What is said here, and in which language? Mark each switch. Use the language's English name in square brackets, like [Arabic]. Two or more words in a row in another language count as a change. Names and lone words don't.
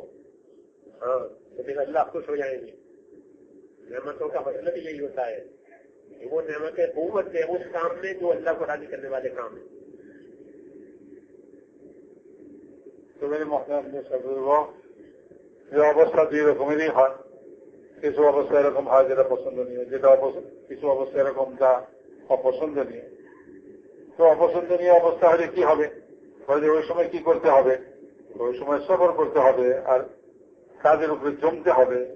[Urdu] ہاں تو پھر اللہ خوش ہو جائیں گے. نعمتوں کا مطلب یہی ہوتا ہے کہ وہ نعمتیں قوت دے اس کام میں جو اللہ کو راضی کرنے والے کام ہیں. تو میرے محترم جو [Bangla] অবস্থা দুই রকমেরই হয়, কিছু অবস্থা এরকম হয় যেটা পছন্দনীয়, যেটা কিছু অবস্থা এরকম যা অপছন্দনীয়. তো অপছন্দনীয় অবস্থা হলে কি হবে, ওই সময় কি করতে হবে, ওই সময় সবর করতে হবে আর কাজের উপরে জমতে হবে.